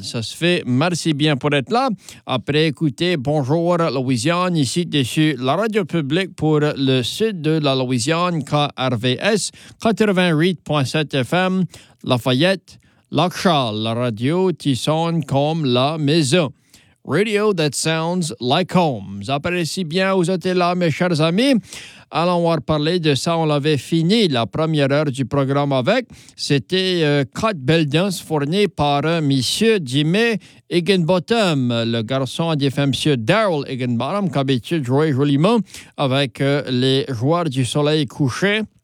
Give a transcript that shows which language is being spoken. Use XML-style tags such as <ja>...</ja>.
<fr>Ça se fait, merci bien pour être là. Après écouter Bonjour Louisiane, ici dessus la radio publique pour le sud de la Louisiane, KRVS 88.7 FM, Lafayette, Lakshal, la radio qui sonne comme la maison.</fr> <en>Radio that sounds like home.</en> <fr>J'apprécie bien, vous êtes là, mes chers amis. Allons voir parler de ça. On l'avait fini la première heure du programme avec. C'était quatre belles danses fournies par monsieur Jimmy Higginbottom, le garçon a dit fait monsieur Daryl Higginbottom, qui habitue jouer joliment avec les joueurs du soleil couché.</fr>